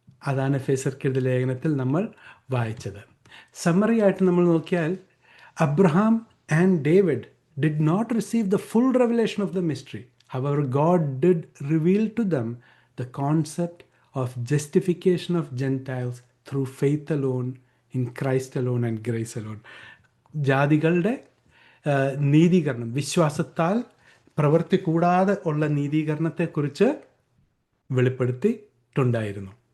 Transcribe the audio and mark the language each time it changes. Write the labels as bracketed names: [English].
[Malayalam] അതാണ് എഫേസ്യർക്കെഴുതിയ ലേഖനത്തിൽ നമ്മൾ വായിച്ചത്. സമ്മറി ആയിട്ട് നമ്മൾ നോക്കിയാൽ, [English] Abraham and David did not receive the full revelation of the mystery. However, God did reveal to them the concept of justification of Gentiles through faith alone, in Christ alone and grace alone. [Malayalam] ജാതികളുടെ നീതീകരണം, വിശ്വാസത്താൽ പ്രവൃത്തി കൂടാതെ ഉള്ള നീതീകരണത്തെക്കുറിച്ച് വെളിപ്പെടുത്തിയിട്ടുണ്ടായിരുന്നു.